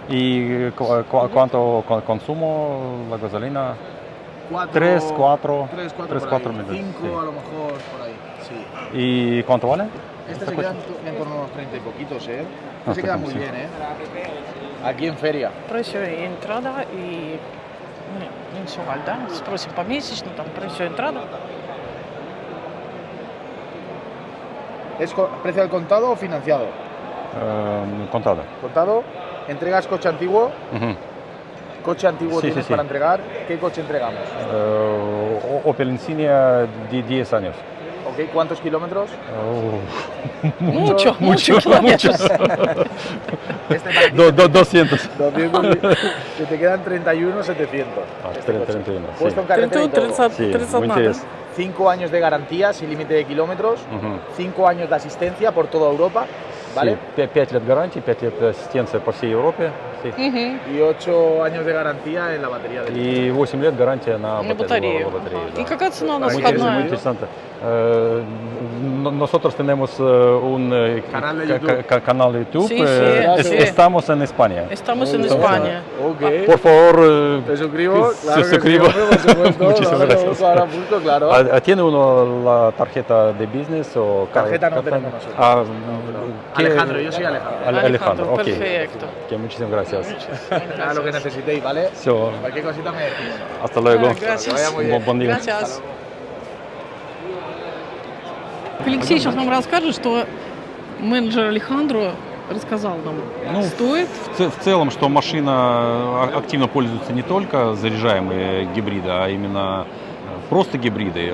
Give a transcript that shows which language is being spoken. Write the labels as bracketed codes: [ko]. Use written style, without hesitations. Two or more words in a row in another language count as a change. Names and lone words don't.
[es] ¿Y cuánto consumo la gasolina? 4, 3, 4, 3, 4, 3, 4 minutos. 5 sí. a lo mejor por ahí. Sí. ¿Y cuánto vale? Este se queda en torno a unos 30 y poquitos, ¿eh? Ah, Este se queda muy sí. bien, ¿eh? Aquí en feria. Precio entrada [ru] и менsual, да? Спросим помесячно, там [es] precio entrada. ¿Es precio al contado o financiado? Contado. Contado. ¿Entregas coche antiguo? Ujú. Coche antiguo Sí, tienes sí. para entregar. ¿Qué coche entregamos? Opel Insignia 10 años. ¿Ok? ¿Cuántos kilómetros? Mucho mucho. [ru] километров. [es] Este para ti, 200. 200, que te quedan 31.700. Ah, Este coche. 31, sí. Puesto en carretera y todo. 30, Sí, 30 muy interesante. 5 años de garantía sin límite de kilómetros. Ujú. 5 años de asistencia por toda Europa. ¿Vale? [ru] Sí, 5 лет гарантии, 5 лет ассистенции по всей Европе. [es] Sí. Y 8 años de garantía en la batería del [ru] И 8 лет гарантия на На батарею. батарею, да. И какая цена у нас [es] Muy interesante, muy [ru] входная? [es] interesante. Nosotros tenemos un Canal de YouTube. canal de YouTube. Sí, sí. Estamos en España. Estamos en España. Ok. Por favor, ¿Te suscribo? se Claro que suscribo. sí, hombre, por supuesto. Muchísimas Claro, gracias. ahora punto, claro. ¿Tiene uno la tarjeta de business o Tarjeta no tenemos nosotros. ¿qué- Alejandro, yo soy Alejandro. Alejandro, ok. Perfecto. Ok, muchísimas gracias. Nada, lo que necesitéis, ¿vale? [ru] Все, [es] Cualquier cosita me decís. hasta luego. Gracias. vaya muy bien. Buen día. Gracias. [ru] Алексей сейчас нам расскажет, что менеджер Алехандро рассказал нам. Ну, Стоит? В целом, что машина активно пользуется не только заряжаемые гибриды, а именно просто гибриды.